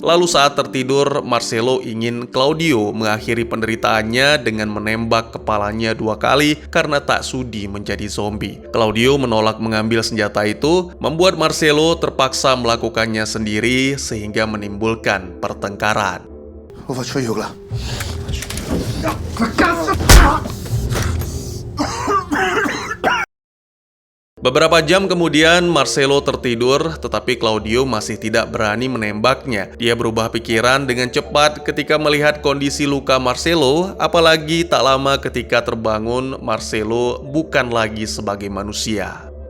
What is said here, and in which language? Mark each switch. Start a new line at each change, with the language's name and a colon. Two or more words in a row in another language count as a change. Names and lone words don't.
Indonesian: Lalu saat tertidur, Marcelo ingin Claudio mengakhiri penderitaannya dengan menembak kepalanya 2 kali karena tak sudi menjadi zombie. Claudio menolak mengambil senjata itu, membuat Marcelo terpaksa melakukannya sendiri sehingga menimbulkan pertengkaran.
Italian: Lo faccio io, Cla.
Indonesian: Beberapa jam kemudian Marcelo tertidur, tetapi Claudio masih tidak berani menembaknya. Dia berubah pikiran dengan cepat ketika melihat kondisi luka Marcelo, apalagi tak lama ketika terbangun, Marcelo bukan lagi sebagai manusia.